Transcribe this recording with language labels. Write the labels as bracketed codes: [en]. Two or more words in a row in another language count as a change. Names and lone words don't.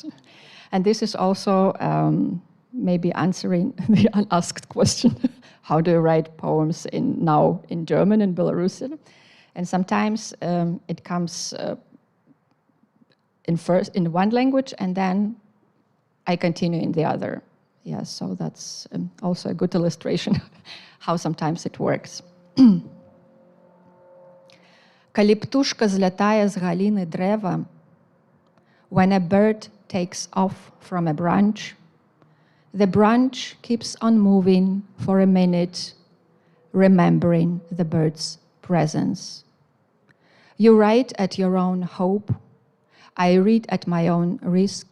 [en] And this is also maybe answering the unasked question, how do you write poems now in German and Belarusian? And sometimes it comes in one language, and then I continue in the other. Yeah, so that's also a good illustration how sometimes it works. [be] Калі птушка злятае з галіны дрэва, [en] when a bird takes off from a branch, the branch keeps on moving for a minute, remembering the bird's presence. You write at your own hope. I read at my own risk.